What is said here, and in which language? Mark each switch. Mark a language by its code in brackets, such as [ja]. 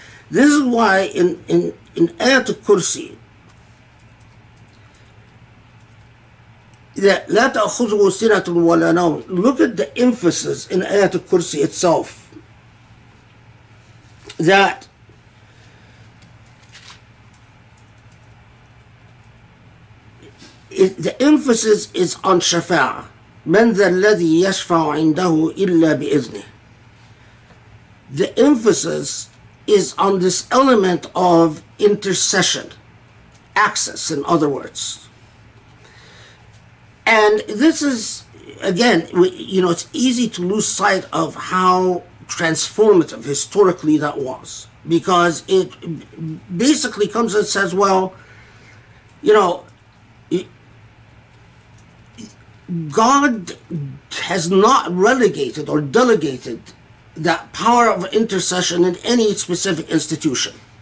[en] This is why in Ayat al-Kursi, that [ar] لا تأخذه سنة ولا نوم. [en] Look at the emphasis in Ayat al-Kursi itself, that the emphasis is on shafa'ah. [ar] من ذا الذي يشفع عنده إلا بإذنه. [en] The emphasis is on this element of intercession. access, in other words. And this is, again, it's easy to lose sight of how transformative historically that was, because it basically comes and says, well, God has not relegated or delegated that power of intercession in any specific institution.